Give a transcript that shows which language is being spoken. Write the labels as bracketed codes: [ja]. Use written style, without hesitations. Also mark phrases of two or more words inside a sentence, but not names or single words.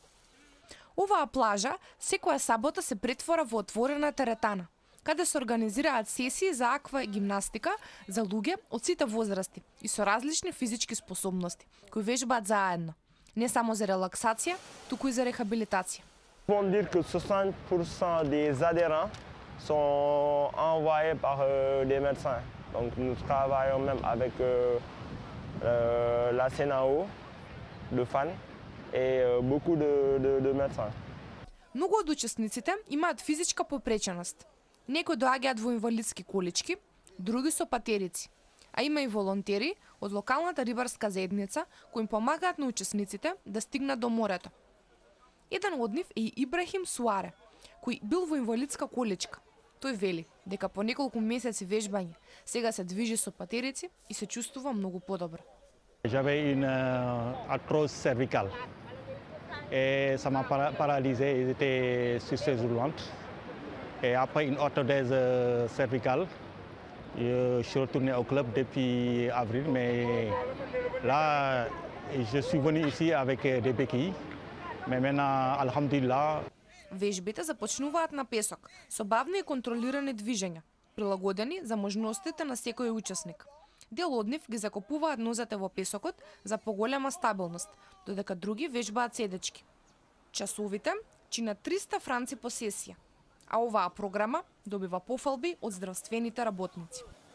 [mk] Оваа плажа секоја сабота се претвора во отворена теретана, каде се организираат сесии за аква гимнастика за луѓе од сите возрасти и со различни физички способности, кои вежбаат заедно, не само за релаксација, туку и за рехабилитација. [fr] On peut dire que 60% des adhérents sont envoyés par des médecins. Donc nous travaillons même avec la CNAO de Фан et beaucoup de médecins. [mk] Многу од учесниците имаат физичка попреченост. Некои доаѓаат во инвалидски колички, други со патерици. А има и волонтери од локалната рибарска заедница кои им помагаат на учесниците да стигнат до морето. Еден од нив е и Ибрахим Суаре, кој бил во инвалидска количка. Тој вели дека по неколку месеци вежбање сега се движи со патерици и се чувствува многу подобро. [fr] J'avais une arthrose cervicale et ça m'a paralysé, j'étais sur chaise roulante. Et après une orthèse cervicale, je suis retourné au club depuis avril, mais là, je suis venu ici avec des béquilles. Mais maintenant, alhamdulillah. [mk] Вежбите започнуваат на песок, со бавни и контролирани движења, прилагодени за можностите на секој учесник. Дел од нив ги закопуваат нозете во песокот за поголема стабилност, додека други вежбаат седечки. Часовите чинат 300 франци по сесија, а оваа програма добива пофалби од здравствените работници.